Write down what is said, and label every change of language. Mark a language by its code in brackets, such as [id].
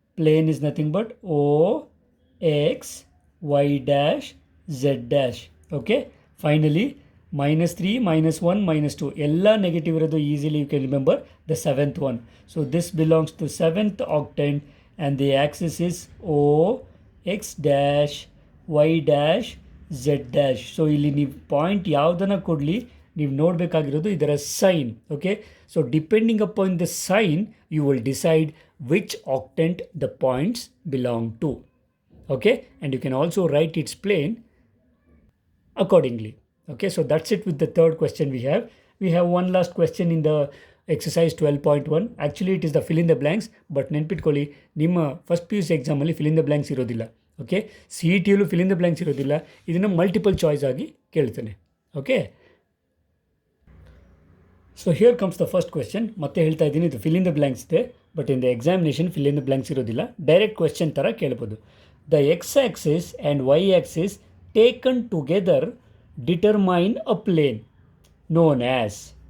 [en] Plane is nothing but O, X, Y dash, Z dash. Okay. Finally, -3, -1, -2. Ella negative ಇರೋದು easily you can remember the 7th one. So this belongs to 7th octant and the axis is O, X dash, Y dash, Z dash. [kn] So ಇಲ್ಲಿ ನೀವು point ಯಾವುದನ್ನು ಕೊಡಲಿ ನೀವು ನೋಡಬೇಕಾಗಿರೋದು ಇದರ sign. Okay. [en] So depending upon the sign you will decide which octant the points belong to. Okay, and you can also write its plane accordingly. Okay, so that's it with the third question we have. We have one last question in the exercise 12.1. Actually it is the fill in the blanks, but [kn] ನೆನ್ಪಿಟ್ಕೊಳ್ಳಿ ನಿಮ್ಮ first P U C ಎಕ್ಸಾಮಲ್ಲಿ [en] fill in the blanks [kn] ಇರೋದಿಲ್ಲ. Okay, C E ಟಿಯಲ್ಲೂ fill in the blanks ಇರೋದಿಲ್ಲ. ಇದನ್ನು multiple choice ಆಗಿ ಕೇಳ್ತಾನೆ. [en] Okay, so here comes the first question. [kn] ಮತ್ತೆ ಹೇಳ್ತಾ ಇದ್ದೀನಿ, ಇದು [en] Fill in the blanks ಇದೆ, but in the examination fill in the blanks ಇರೋದಿಲ್ಲ. Direct question [kn] ಥರ ಕೇಳ್ಬೋದು. [en] The X axis and Y axis taken together determine a plane known as.